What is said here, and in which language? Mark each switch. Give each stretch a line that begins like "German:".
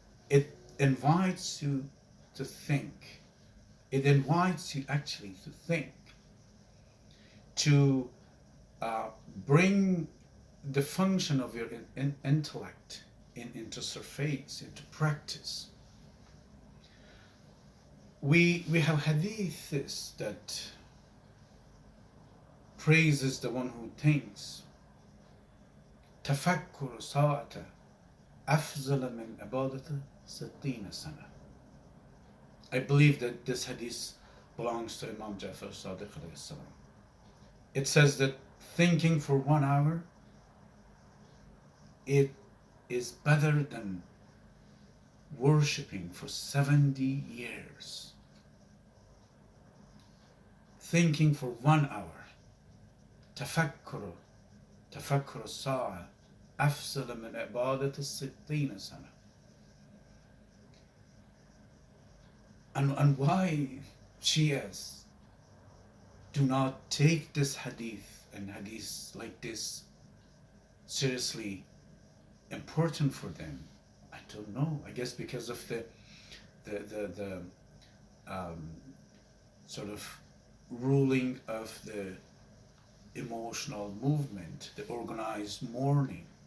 English: It invites you to think. It invites you actually to think, to bring the function of your intellect into surface, into practice. We have hadiths that praises the one who thinks.
Arabic: تفكر ساعة أفضل من عبادة 60 سنة.
English: I believe that this hadith belongs to Imam Ja'far Sadiq alayhi salam. It says that thinking for 1 hour, it is better than worshipping for 70 years. Thinking for 1 hour.
Arabic: تفكر الساعة أفضل من عبادة 60 سنة.
English: And why Shias do not take this hadith and hadiths like this seriously important for them? I don't know. I guess because of the um, sort of ruling of the emotional movement, the organized mourning.